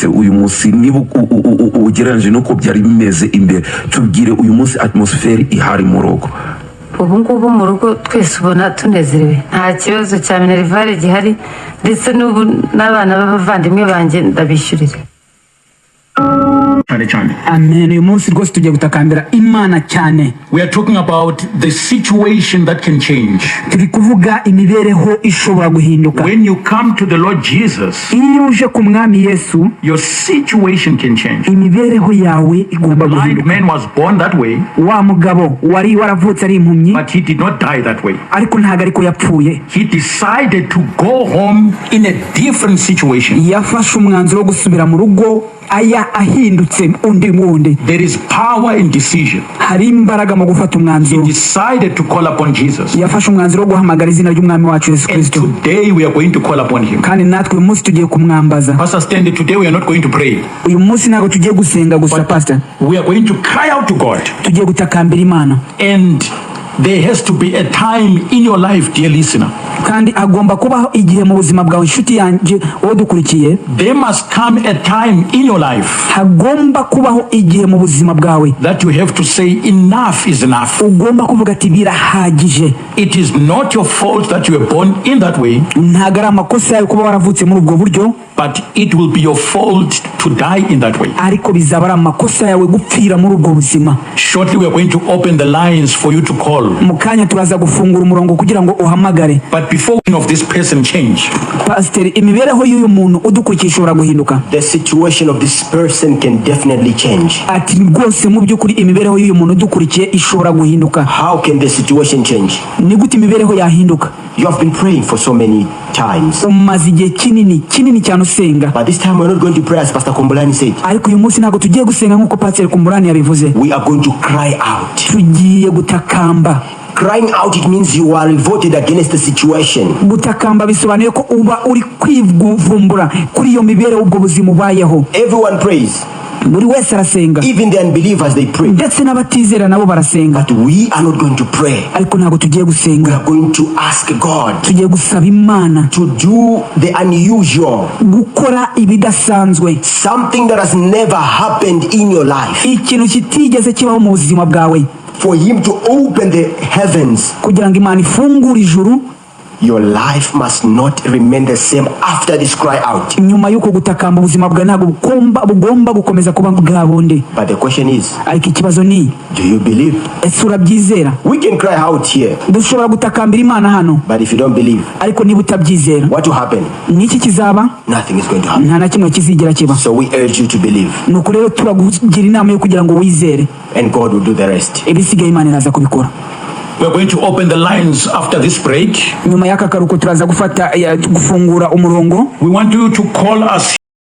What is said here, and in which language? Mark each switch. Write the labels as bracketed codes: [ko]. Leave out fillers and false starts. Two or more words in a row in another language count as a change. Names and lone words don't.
[rw] Uyu munsi niba ugereranyije nuko byari bimeze imbere, tubwire uyu munsi atmosphere ihari mu rugo. Ubu ngubu mu rugo twese ubona tunezerewe, nta kibazo cya minerivare gihari, ndetse n'ubu n'abana b'abavandimwe banjye ndabishyurira. Amen. Uyu munsi rwose tugiye gutakambira Imana cyane. [en] We are talking about the situation that can change. [rw] Turi kuvuga imibereho ishobora guhinduka. [en] When you come to the Lord Jesus, [rw] iyo uje ku mwami Yesu, [en] your situation can change. [rw] Imibereho yawe igomba guhinduka. [en] The blind man was born that way. [rw] Wa mugabo wari waravutse ari impumyi, [en] but he did not die that way. [rw] Ariko ntago ariko yapfuye. [en] He decided to go home in a different situation. [rw] Yafashe umwanzuro wo gusubira mu rugo ahindutse undi wundi. [en] There is power in decision. [rw] Hari imbaraga mu gufata umwanzuro. [en] He decided to call upon Jesus. [rw] Yafashe umwanzuro wo guhamagara izina ry'umwami wacu Yesu Kristo. [en] And today we are going to call upon him. [rw] Kandi natwe uyu munsi tugiye kumwambaza. [en] Pastor Stanley, today we are not going to pray. [rw] Uyu munsi ntago tugiye gusenga gusa, Pastor. [en] We are going to cry out to God. [rw] Tugiye gutakambira Imana. [en] And there has to be a time in your life, dear listener. [rw] Kandi agomba kubaho igihe mu buzima bwawe, inshuti yanjye wowe dukurikiye. [en] There must come a time in your life. [rw] Hagomba kubaho igihe mu buzima bwawe [en] that you have to say enough is enough. [rw] Ugomba kuvuga ati birahagije. [en] It is not your fault that you were born in that way. [rw] Ntago ari amakosa yawe kuba waravutse muri ubwo buryo. [en] But it will be your fault to die in that way. [rw] Ariko bizaba ari amakosa yawe gupfira muri ubwo buzima. [en] Shortly we are going to open the lines for you to call. [rw] Mukanya turaza gufungura umurongo kugira ngo uhamagare. [en] But before of this person change, Pastor, [rw] imibereho y'uyu muntu udukurikiye ishobora guhinduka. [en] The situation of this person can definitely change. [rw] Ati rwose mu by'ukuri imibereho y'uyu muntu udukurikiye ishobora guhinduka. [en] How can the situation change? [rw] Ni gute imibereho yahinduka? [en] You have been praying for so many times. [rw] Umaze igihe kinini cyane usenga. [en] But this time we are not going to pray as Pastor Kumbulani said. [rw] Ariko uyu munsi ntago tugiye gusenga nkuko Pastor Kumbulani yabivuze. [en] We are going to cry out. [rw] Tugiye gutakamba. [en] Crying out, it means you are revolted against the situation. [rw] Gutakamba bisobanuye ko uba uri kwivumbura kuri iyo mibereho ubwo buzima ubayeho. [en] Everyone prays. [rw] buri wese arasenga, [en] Even the unbelievers, they pray. [rw] ndetse n'abatizera nabo barasenga. [en] But we are not going to pray. [rw] Ariko ntabwo tugiye [en] We [rw] gusenga, [en] are going to ask God [rw] tugiye gusaba Imana [en] to do the unusual, [rw] gukora ibidasanzwe, [en] something that has never happened in your life, [rw] ikintu kitigeze kibaho mu buzima bwawe, [en] for Him to open the heavens. [rw] kugira ngo Imana ifungure ijuru. [en] Your life must not remain the same after this cry out. [rw] Nyuma y'uko gutakamba ubuzima bwawe ntabwo bugomba gukomeza kuba bwa bundi. [en] But the question is, [rw] Ariko ikibazo ni, [en] do you believe? [rw] ese urabyizera? [en] We can cry out here, [rw] Dushobora gutakambira Imana hano, [en] but if you don't believe, [rw] ariko niba utabyizera, [en] what will happen? [rw] niki kizaba? [en] Nothing is going to happen. [rw] Nta na kimwe kizigera kiba. [en] So we urge you to believe, [rw] Nuko rero turakugira inama yo kugira ngo wizere, [en] and God will do the rest. [rw] ibisigaye Imana iraza kubikora. [en] We're going to open the lines after this break. [rw] Nyuma y'aka karuhuko turaza gufungura umurongo. [en] We want you to call us